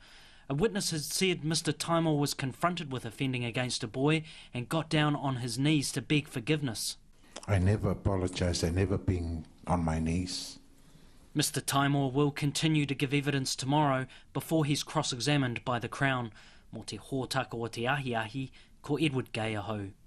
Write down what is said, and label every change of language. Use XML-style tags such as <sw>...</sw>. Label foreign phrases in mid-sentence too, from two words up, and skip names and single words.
<en>A witness had said Mr Taimo was confronted with offending against a boy and got down on his knees to beg forgiveness. "I never apologised. I never been on my knees." Mr Taimo will continue to give evidence tomorrow before he's cross-examined by the Crown.</en> <mi>Mo te hōtaka o te ahi, ko Edward Gay ahau.</mi>